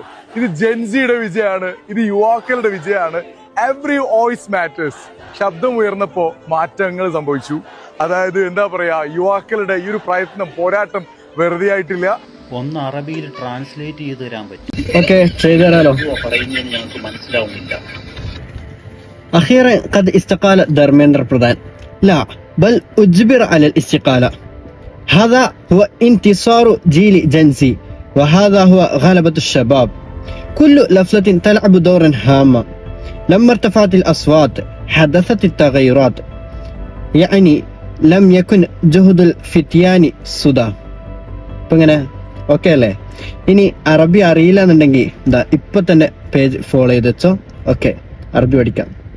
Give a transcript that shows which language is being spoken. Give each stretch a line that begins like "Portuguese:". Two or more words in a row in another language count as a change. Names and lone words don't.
Malayalam: ഇത് ജെൻസിയുടെ വിജയമാണ്, ഇത് യുവാക്കളുടെ വിജയമാണ്.
English: every voice matters.
Malayalam: ശബ്ദം ഉയർന്നപ്പോ മാറ്റങ്ങൾ സംഭവിച്ചു. അതായത് എന്താ പറയാ, യുവാക്കളുടെ ഈ ഒരു പ്രയത്നം, പോരാട്ടം വെറുതെ ആയിട്ടില്ല. ഒന്ന് അറബിയിൽ ട്രാൻസ്ലേറ്റ് ചെയ്ത് തരാൻ പറ്റും. ഓക്കെ, ചെയ്തു തരാലോ. പറയുന്നത് ഞങ്ങൾക്ക് മനസ്സിലാവുന്നില്ല.
Arabic: أخيرا قد استقال धर्मेंद्र प्रधान. لا بل أجبر على الاستقالة. هذا هو انتصار جيل جنسي وهذا هو غلبة الشباب. كل لفظة تلعب دورا هاما. لما ارتفعت الأصوات حدثت التغيرات. يعني لم يكن جهد الفتيان سدى.
Malayalam: അങ്ങനെ ഓക്കെ അല്ലേ? ഇനി അറബി അറിയില്ല എന്നുണ്ടെങ്കിൽ എന്താ ഇപ്പൊ തന്നെ
English: page follow
Malayalam: ചെയ്ത് വെച്ചോ. ഓക്കെ, അറബി പഠിക്കാം.